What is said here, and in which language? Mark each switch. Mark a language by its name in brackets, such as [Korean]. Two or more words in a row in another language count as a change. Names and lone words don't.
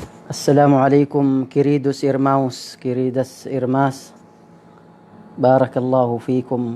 [Arabic] السلام عليكم, [Portuguese] queridos irmãos, queridas irmãs. [Arabic] بارك الله فيكم.